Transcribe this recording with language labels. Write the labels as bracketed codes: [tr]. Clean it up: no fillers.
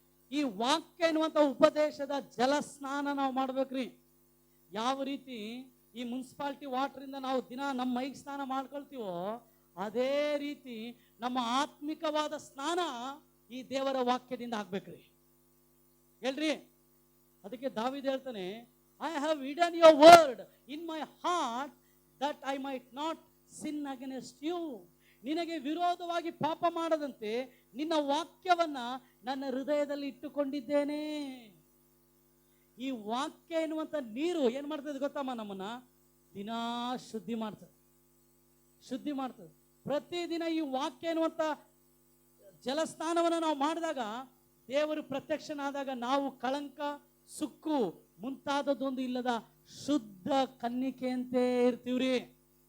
[kn] ಈ ವಾಕ್ಯ ಎನ್ನುವಂತ ಉಪದೇಶದ ಜಲಸ್ನಾನ ನಾವು ಮಾಡ್ಬೇಕ್ರಿ. ಯಾವ ರೀತಿ ಈ ಮುನ್ಸಿಪಾಲಿಟಿ ವಾಟರ್ ಇಂದ ನಾವು ದಿನ ನಮ್ಮ ಮೈಗೆ ಸ್ನಾನ ಮಾಡ್ಕೊಳ್ತೀವೋ, ಅದೇ ರೀತಿ ನಮ್ಮ ಆತ್ಮಿಕವಾದ ಸ್ನಾನ ಈ ದೇವರ ವಾಕ್ಯದಿಂದ ಆಗ್ಬೇಕ್ರಿ. ಹೇಳ್ರಿ, ಅದಕ್ಕೆ ದಾವೀದ ಹೇಳ್ತಾನೆ, [en] I have hidden your word in my heart that I might not sin against you. [kn] ನಿನಗೆ ವಿರೋಧವಾಗಿ ಪಾಪ ಮಾಡದಂತೆ ನಿನ್ನ ವಾಕ್ಯವನ್ನ ನನ್ನ ಹೃದಯದಲ್ಲಿ ಇಟ್ಟುಕೊಂಡಿದ್ದೇನೆ. ಈ ವಾಕ್ಯ ಎನ್ನುವಂತ ನೀರು ಏನ್ ಮಾಡ್ತದೆ ಗೊತ್ತಮ್ಮ? ನಮ್ಮನ್ನ ದಿನಾ ಶುದ್ಧಿ ಮಾಡ್ತದೆ. ಪ್ರತಿದಿನ ಈ ವಾಕ್ಯ ಎನ್ನುವಂತ ಜಲಸ್ನಾನವನ್ನು ನಾವು ಮಾಡಿದಾಗ, ದೇವರು ಪ್ರತ್ಯಕ್ಷನಾದಾಗ ನಾವು ಕಳಂಕ, ಸುಕ್ಕು ಮುಂತಾದದೊಂದು ಇಲ್ಲದ ಶುದ್ಧ ಕನ್ನಿಕೆಯಂತೆ ಇರ್ತೀವ್ರಿ.